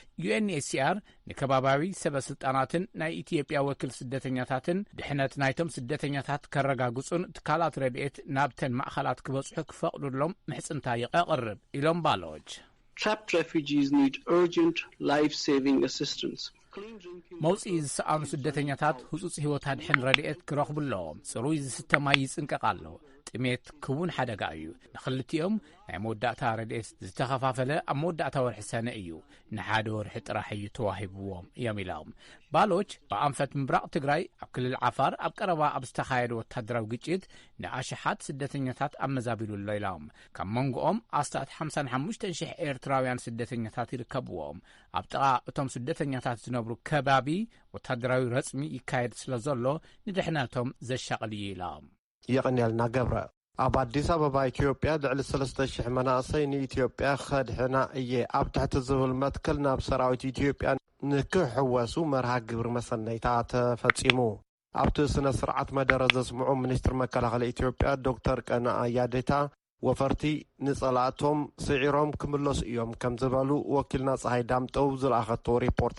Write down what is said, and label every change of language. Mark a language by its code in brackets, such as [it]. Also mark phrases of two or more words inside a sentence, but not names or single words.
[ti] UNHCR ንከባባዊ ሰበስልጣናትን ናይ ኢትዮጵያ ወኪል ስደተኛታትን ድሕነት ናይቶም ስደተኛታት ከረጋግጹን ትካላት ረድኤት ናብተን ማእኸላት ክበጽሑ ክፈቕዱሎም ምሕጽንታ የቕርብ ኢሎም ባሎች። [en] Trapped refugees need urgent life-saving assistance. [ti] መውፅኢ ዝሰኣኑ ስደተኛታት ህጹጽ ህይወት ኣድሕን ረድኤት ክረኽቡ ኣለዎም። ጽሩይ ዝስተ ማይ ይጽንቀቕ ኣሎ። ጥሜት ክውን ሓደጋ እዩ። ንኽልቲኦም ናይ መወዳእታ ረድኤት ዝተኸፋፈለ ኣብ መወዳእታ ወርሒ ሰነ እዩ። ንሓደ ወርሒ ጥራሕ እዩ ተዋሂብዎም እዮም ኢሎም። ባሎች ብኣንፈት ምብራቕ ትግራይ ኣብ ክልል ዓፋር ኣብ ቀረባ ኣብ ዝተኻየደ ወታደራዊ ግጭት ንኣሽሓት ስደተኛታት ኣመዛቢሉ ኣሎ ኢሎም። ካብ መንጎኦም ኣስታት 55,000 ኤርትራውያን ስደተኛታት ይርከብዎም። ኣብ ጥቓ እቶም ስደተኛታት ዝነብሩ ከባቢ ወታደራዊ ረጽሚ ይካየድ ስለ ዘሎ ንድሕነቶም ዘሻቕል እዩ ኢሎም። يقنيلنا قبرة ኣብ ኣዲስ ኣበባ ኢትዮጵያ ልዕሊ 3,000 መናእሰይ ንኢትዮጵያ ኸድሕና እየ ኣብ ትሕቲ ዝብል መትከል ናብ ሰራዊት ኢትዮጵያ ንክሕወሱ መርሃ ግብሪ መሰነይታ ተፈጺሙ። ኣብቲ ስነ ስርዓት መደረ ዘስምዑ ሚኒስትር መከላኸሊ ኢትዮጵያ ዶክተር ቀነዓ ያዴታ ወፈርቲ ንጸላእቶም ስዒሮም ክምለሱ እዮም ከም ዝበሉ ወኪልና ፀሐይ ዳምጠው ዝለኣኸቶ ሪፖርት